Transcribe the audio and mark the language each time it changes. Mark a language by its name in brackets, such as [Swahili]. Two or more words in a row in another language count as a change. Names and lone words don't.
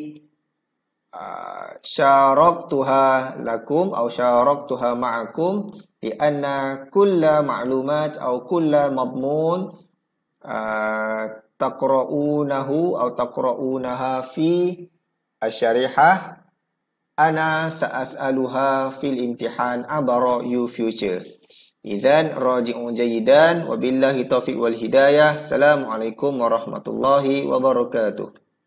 [Arabic] شاركتها لكم atau شاركتها معكم لأن كل معلومات atau كل مضمون تقرؤونه atau تقرؤونها في الشريحة أنا سأسألها في الامتحان عبر [English] you future. [Arabic] إذن راجعوا جيدا وبالله التوفيق والهداية. السلام عليكم ورحمة الله وبركاته.